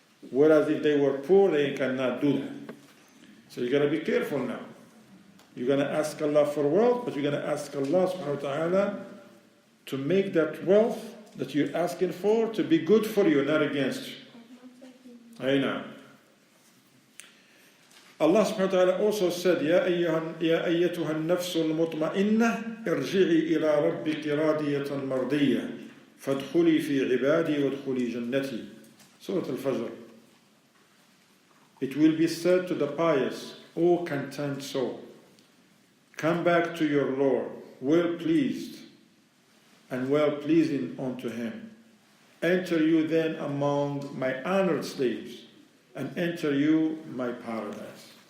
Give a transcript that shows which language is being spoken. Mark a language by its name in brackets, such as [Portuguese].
[English] Whereas if they were poor, they cannot do that. So you got to be careful now. You're going to ask Allah for wealth, but you're going to ask Allah subhanahu wa ta'ala to make that wealth that you're asking for to be good for you, not against you. I know. Allah subhanahu wa ta'ala also said, [Arabic] يا أيتها النفس المطمئنة ارجعي إلى ربك راضية مرضية فادخلي في عبادي وادخلي جنتي. [English] Surah Al-Fajr. It will be said to the pious, O content soul, come back to your Lord, well pleased and well pleasing unto Him. Enter you then among my honored slaves, and enter you my paradise.